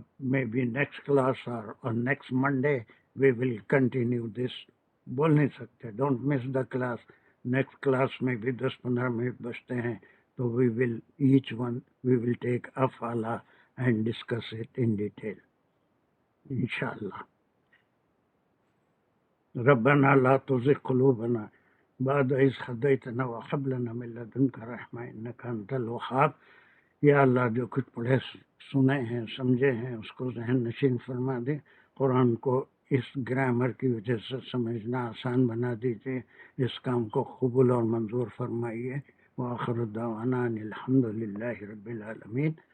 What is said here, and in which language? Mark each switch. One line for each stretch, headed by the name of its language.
English: May be next class اور next Monday we will continue this.
Urdu: بول نہیں سکتے،
English: Don't miss the class.
Urdu: Next class میں بھی 10-15 منٹ بچتے ہیں تو
English: We will each one we will take افعلہ and discuss it in detail انشاءاللہ.
Arabic: ربنا لا تزغ قلوبنا بعد إذ هديتنا وهب لنا من لدنك رحمة إنك أنت الوهاب.
Urdu: یا اللہ جو کچھ پڑھے سنے ہیں سمجھے ہیں اس کو ذہن نشین فرما دے. قرآن کو اس گرامر کی وجہ سے سمجھنا آسان بنا دیجیے. اس کام کو قبول اور منظور فرمائیے.
Arabic: وآخر دعوانا ان الحمد للہ رب العالمین.